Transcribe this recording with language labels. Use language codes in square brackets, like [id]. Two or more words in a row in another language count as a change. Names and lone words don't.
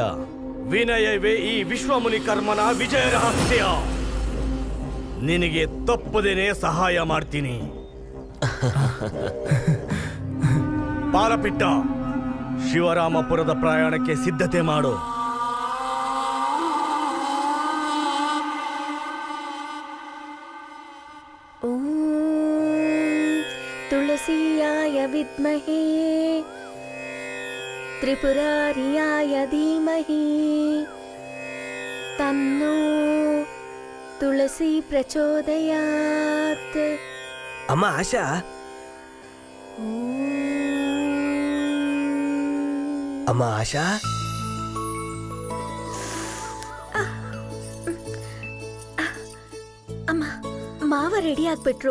[kn] ವಿನಯವೇ ಈ ವಿಶ್ವಮುನಿ ಕರ್ಮನ ವಿಜಯ ರಹಸ್ಯ. ನಿನಗೆ ತಪ್ಪದೇನೆ ಸಹಾಯ ಮಾಡ್ತೀನಿ. ಪಾಲಪಿಟ್ಟ, ಶಿವರಾಮಪುರದ ಪ್ರಯಾಣಕ್ಕೆ ಸಿದ್ಧತೆ ಮಾಡು. [sa] तुलसीयाय विद्महे त्रिपुरारियाय धीमहि तन्नो तुलसी प्रचोदयात्. [kn] ಅಮ್ಮ ಆಶಾ, ಅಮ್ಮ ಆಶಾ, ಅಮ್ಮ, ಮಾವ ರೆಡಿ ಆಗ್ಬಿಟ್ರು.